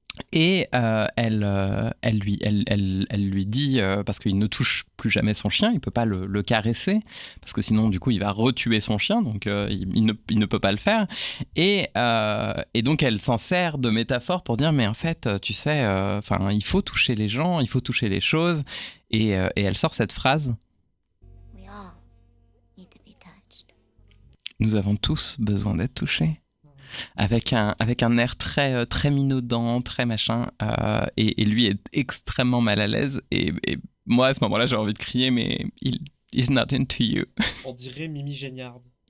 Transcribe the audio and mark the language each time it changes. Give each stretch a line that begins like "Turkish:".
French: Et elle lui dit, parce qu'il ne touche plus jamais son chien, il peut pas le caresser, parce que sinon, du coup, il va retuer son chien, donc il ne peut pas le faire. Et donc, elle s'en sert de métaphore pour dire, mais en fait, tu sais, il faut toucher les gens, il faut toucher les choses. Et elle sort cette phrase.
English: We all need to be touched.
French: Nous avons tous besoin d'être touchés. Avec un air très, très minaudant, très machin. Et lui est extrêmement mal à l'aise. Et moi, à ce moment-là, j'ai envie de crier, mais
English: he's not into you.
French: On dirait Mimi Géniard.